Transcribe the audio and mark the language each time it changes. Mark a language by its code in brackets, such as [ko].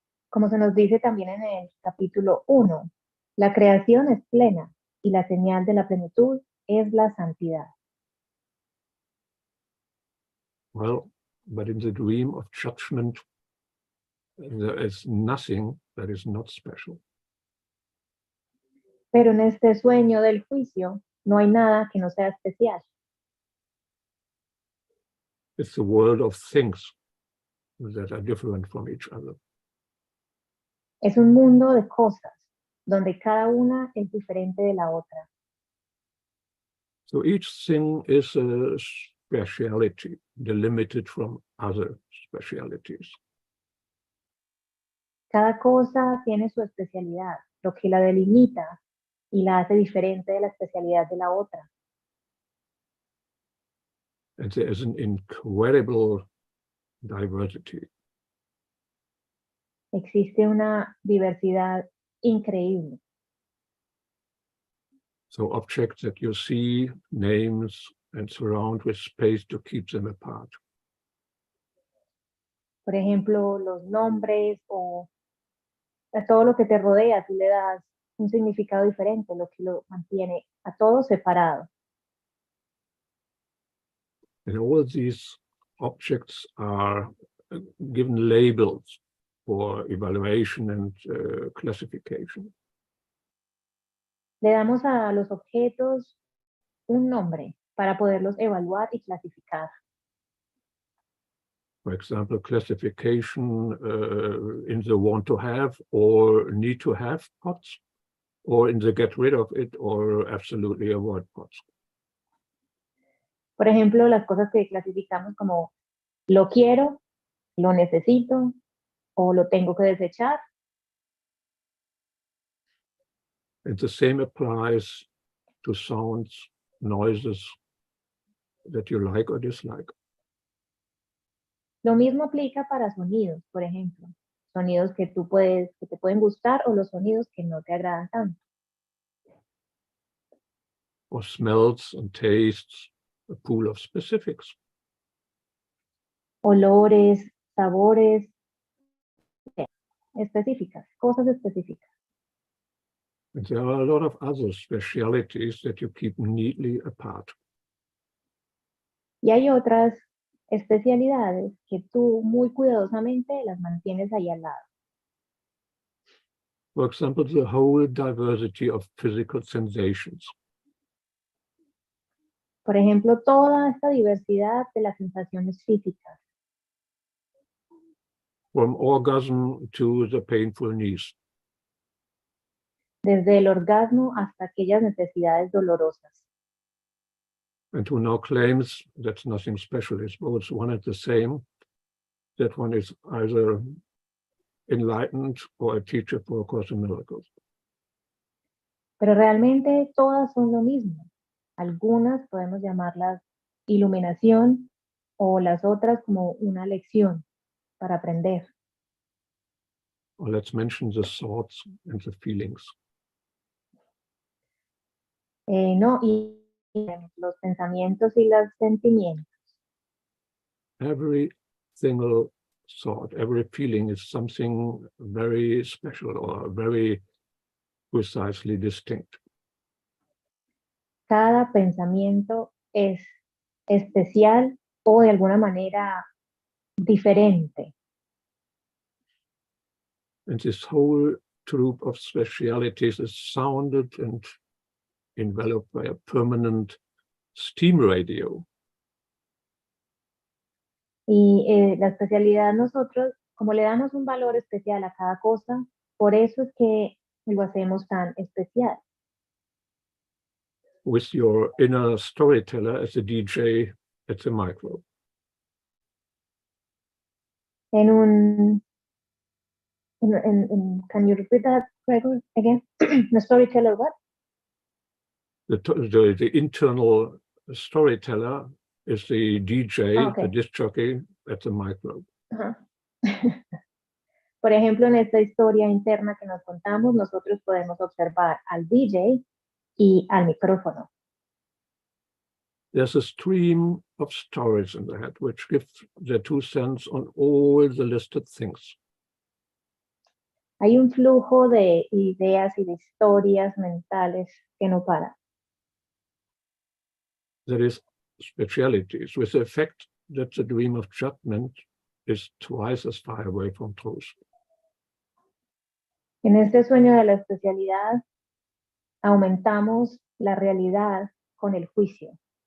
[es] Como se nos dice también en el capítulo 1, la creación es plena y la señal de la plenitud es la santidad. [en] Well, but in the dream of judgment, there is nothing that is not special. [es] Pero en este sueño del juicio no hay nada que no sea especial. [en] It's the world of things that are different from each other. [es] Es un mundo de cosas donde cada una es diferente de la otra. [en] So each thing is a speciality, delimited from other specialities. [es] Cada cosa tiene su especialidad, lo que la delimita y la hace diferente de la especialidad de la otra. [en] And there is an incredible diversity. [es] Existe una diversidad increíble. [en] So objects that you see, names, and surround with space to keep them apart. [es] Por ejemplo, los nombres o a todo lo que te rodea, tú le das un significado diferente, lo que lo mantiene a todo separado. [en] And all these objects are given labels for evaluation and classification. [es] Le damos a los objetos un nombre para poderlos evaluar y clasificar. [en] For example, classification in the want to have or need to have pots or in the get rid of it or absolutely avoid parts. [es] Por ejemplo, las cosas que clasificamos como lo quiero, lo necesito o lo tengo que desechar. [en] And the same applies to sounds, noises that you like or dislike. [es] Lo mismo aplica para sonidos, por ejemplo. Sonidos que te pueden gustar o los sonidos que no te agradan tanto. [en] Or smells and tastes, a pool of specifics. [es] Olores, sabores, específicas, cosas específicas. [en] And there are a lot of other specialities that you keep neatly apart. [es] Y hay otras especialidades que tú muy cuidadosamente las mantienes ahí al lado. [en] For example, the whole diversity of physical sensations. [es] Por ejemplo, toda esta diversidad de las sensaciones físicas, [en] From orgasm to the painful knees. [es] desde el orgasmo hasta aquellas necesidades dolorosas. [en] And who now claims that's nothing special, it's both one and the same, that one is either enlightened or a teacher for A Course in Miracles. [es] Pero realmente todas son lo mismo. Algunas podemos llamarlas iluminación o las otras como una lección para aprender. [en] Or let's mention the thoughts and the feelings. [es] No, y los pensamientos y los sentimientos. [en] Every single thought, every feeling is something very special or very precisely distinct. [es] Cada pensamiento es especial o de alguna manera diferente. [en] And this whole troop of specialities is sounded and enveloped by a permanent steam radio. [es] Y la especialidad nosotros, como le damos un valor especial a cada cosa, por eso es que lo hacemos tan especial. [en] With your inner storyteller as a DJ at the micro. Can you repeat that, Gregor, again? The storyteller what? The internal storyteller is the DJ, Okay. the disc jockey at the micro. [es] Por ejemplo, en esta historia interna que nos contamos, nosotros podemos observar al DJ y al micrófono. [en] There's a stream of stories in the head which give their 2 cents on all the listed things. [es] Hay un flujo de ideas y de historias mentales que no para. [en] There is specialities with the effect that the dream of judgment is twice as far away from truth. [es] En este sueño de la especialidad, aumentamos la realidad con el juicio.